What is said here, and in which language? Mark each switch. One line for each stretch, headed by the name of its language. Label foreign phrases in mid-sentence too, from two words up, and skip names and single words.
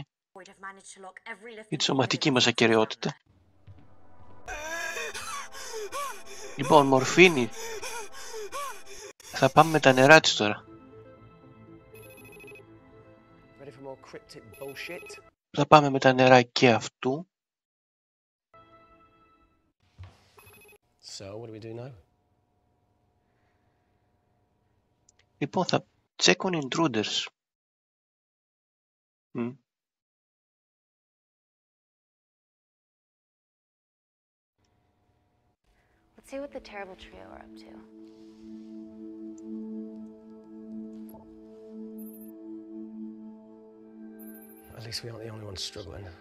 Greek: Για τη σωματική μας ακεραιότητα. Λοιπόν, μορφίνη. Θα πάμε με τα νερά της τώρα. Θα πάμε με τα νερά και αυτού.
English: So, what do we do now?
Greek: Λοιπόν, θα
English: check on intruders. Let's see what the terrible trio are up to. At least we aren't the only ones struggling.